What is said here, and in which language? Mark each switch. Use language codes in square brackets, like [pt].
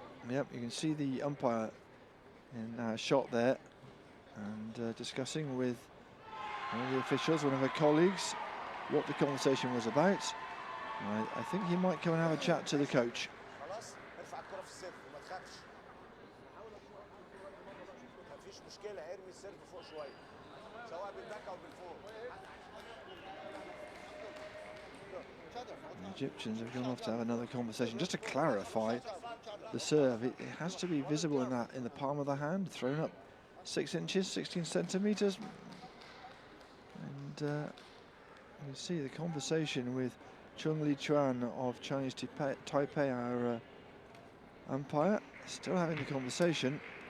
[en] Yep, you can see the umpire in a shot there, and discussing with one of the officials, one of her colleagues, what the conversation was about. I think he might come and have a chat to the coach. [ar] خلاص ارفع الكرة في السيرف وما تخافش. مفيش مشكلة ارمي السيرف فوق شوية سواء بالباك أو بالفوق. [en] The Egyptians have gone off to have another conversation. Just to clarify, the serve, it has to be visible in the palm of the hand, thrown up 6 inches, 16 centimeters. And you see the conversation with Chung Li Chuan of Chinese Taipei, our umpire, still having the conversation.